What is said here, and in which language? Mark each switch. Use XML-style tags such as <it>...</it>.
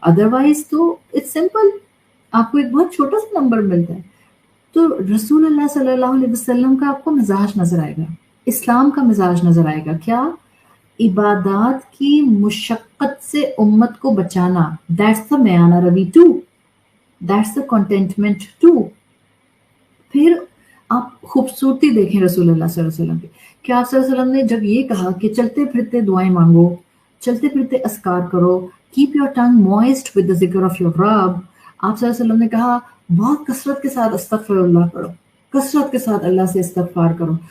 <en>otherwise تو it's simple,</en> <ur>آپ کو ایک بہت چھوٹا سا نمبر ملتا ہے. تو رسول اللہ صلی اللہ علیہ وسلم کا آپ کو مزاج نظر آئے گا، اسلام کا مزاج نظر آئے گا. کیا؟ عبادات کی مشقت سے امت کو بچانا.</ur> <en>That's the میانہ روی too, that's the contentment too.</en> <ur>پھر آپ خوبصورتی دیکھیں رسول اللہ صلی اللہ علیہ وسلم کی. کہ آپ صلی اللہ علیہ وسلم نے جب یہ کہا کہ چلتے پھرتے دعائیں مانگو، چلتے پھرتے اذکار کرو،</ur> <en>keep your tongue moist with the ذکر of your رب،</en> <ur>آپ صلی اللہ علیہ وسلم نے کہا بہت کثرت کے ساتھ استغفر اللہ پڑھو، کثرت کے ساتھ اللہ سے استغفار کرو.</ur>